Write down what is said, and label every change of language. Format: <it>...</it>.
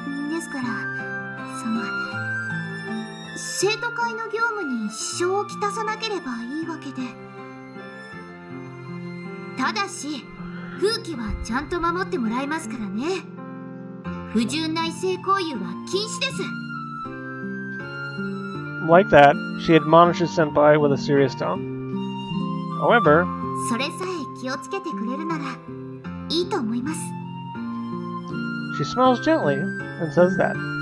<ja>ですから生徒会の業務に支障をきたさなければいいわけで。ただし風紀はちゃんと守ってもらいますからね。不純な異性交友は禁止です。</ja> <en>Like that, she admonishes Senpai with a serious tone. However,</en> <ja>それさえ気をつけてくれるならいいと思います。</ja> <en>she smiles gently and says that.</en>